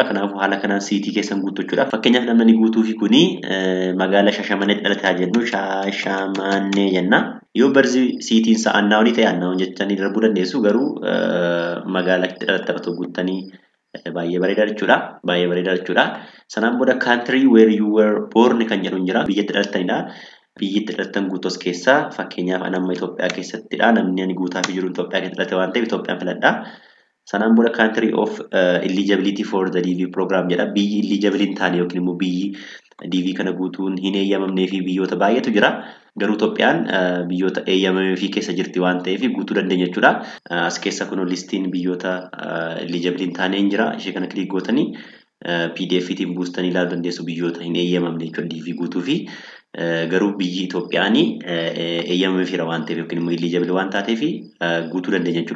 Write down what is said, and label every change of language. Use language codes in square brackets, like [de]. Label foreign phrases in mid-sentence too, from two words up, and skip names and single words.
[om] Kanaafuu haala kanaan siitii keessan guutuu jechuudha. Fakkeenyaaf namni guutuu fi kuni magaalaa Shashamannee dhalate haa jennu Shashamannee jenna. Yoo barzi siitiin isaa annaawanii ta'e annaawwan jettanii darbuu dandeessu, garuu magaalaa dhalate otoo guuttanii baay'ee bareedaa jechuudha. Baay'ee bareedaa jechuudha. Sanaan booda [en] country where you were born [om] kan jedhu jira. Biyyatti dhalatanidha. Biyyatti dhalatan guutos keessaa fakkeenyaaf amma Itoophiyaa keessattidha. Namni ani guutaa fi jiru Itoophiyaa keessatti dhalate waan ta'eef Itoophiyaan filadha. Sanaan booda [en] country of eligibility for the DV program jedha. [om] Biyyi eligible hin taane yookiin immoo biyyi DV kana guutuun hin eeyyamamnee fi biyyoota baay'eetu jira. Garuu Itoophiyaan biyyoota eeyyamamee fi keessa jirti waan ta'eef guutuu dandeenya jechuudha. As keessa kun listiin biyyoota eligible hin taane hin jira. Ishee kana kilik gootanii PDF-tiin buustanii ilaaluu dandeessu biyyoota hin eeyyamamne jechuudha DV guutuu fi garuu biyyi Itoophiyaanii eeyyamamee fi waan ta'eef yookiin immoo eligible waan taateef guutuu dandeenya jechuudha.